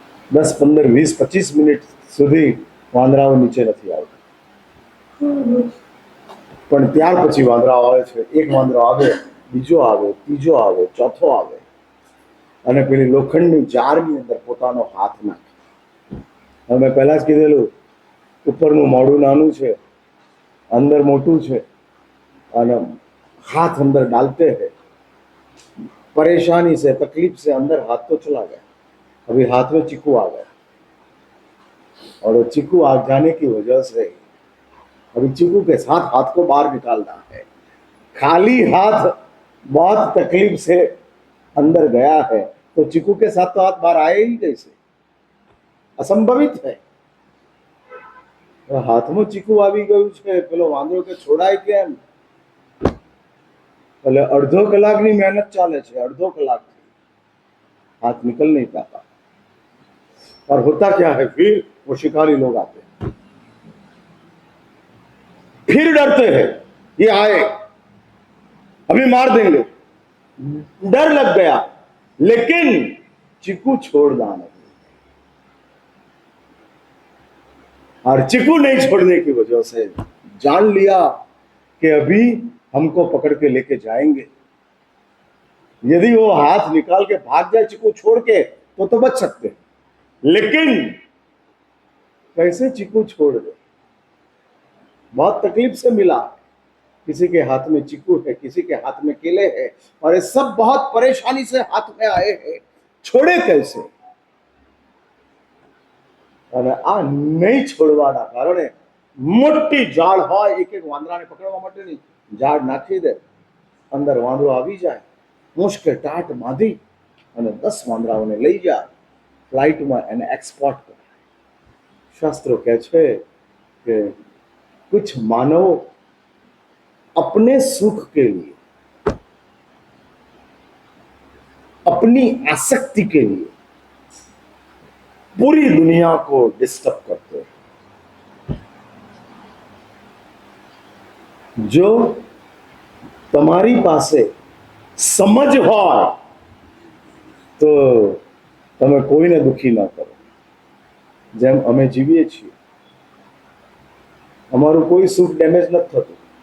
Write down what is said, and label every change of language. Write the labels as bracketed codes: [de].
[gu] 10, 15, 20, 25 minute સુધી વાંદરાઓ નીચે નથી આવતા, પણ ત્યાર પછી વાંદરાઓ આવે છે। એક વાંદરો આવે, બીજો આવે, ત્રીજો આવે, ચોથો આવે અને પેલી લોખંડની જારની અંદર પોતાનો હાથ નાખે। હવે મેં પહેલા જ કીધેલું, ઉપરનું મોઢું નાનું છે, અંદર મોટું છે અને [hi] हाथ अंदर डालते हैं, परेशानी से, तकलीफ से अंदर हाथ तो चला गया, अभी हाथ में चीकू आ गया और वो चीकू आ जाने की वजह से अभी चीकू के साथ हाथ को बाहर निकालना है। खाली हाथ बहुत तकलीफ से अंदर गया है तो चीकू के साथ तो हाथ बाहर आए ही कैसे? असंभवित है। हाथ में चीकू [gu] આવી ગયું છે, પેલો વાંદરો કે છોડાય કેમ? એટલે અડધો કલાકની મહેનત ચાલે છે, અડધો કલાક [hi] हाथ निकल नहीं पाता। और होता क्या है, फिर वो शिकारी लोग आते हैं, फिर डरते हैं, ये आए अभी मार देंगे, डर लग गया, लेकिन चीकू छोड़ना नहीं। और चीकू नहीं छोड़ने की वजह से जान लिया कि अभी हमको पकड़ के लेके जाएंगे। यदि वो हाथ निकाल के भाग जाए चीकू छोड़ के तो बच सकते, लेकिन कैसे चीकू छोड़ दे? बहुत तकलीफ से मिला। किसी के हाथ में चीकू है, किसी के हाथ में केले है और ये सब बहुत परेशानी से हाथ में आए हैं। [gu] છોડે [hi] कैसे? [gu] અને આ નહીં છોડવાના કારણે મોટી જાળ હોય, એક એક વાંદરાને પકડવા માટેની જાળ નાખી દે, અંદર વાંદરો આવી જાય, મુશ્કેલ ટાટ બાંધી અને 10 વાંદરાઓને લઈ જાય ફ્લાઇટમાં એને એક્સપોર્ટ કરે. શાસ્ત્રો કહે છે કે [hi] कुछ मानव अपने सुख के लिए, अपनी आसक्ति के लिए पूरी दुनिया को डिस्टर्ब करते हैं. [gu] जो તમારી પાસે સમજ હોય તો તમે કોઈને દુખી ન કરો. જેમ અમે જીવીએ છીએ, અમારું કોઈ સુખ ડેમેજ નથી થતું.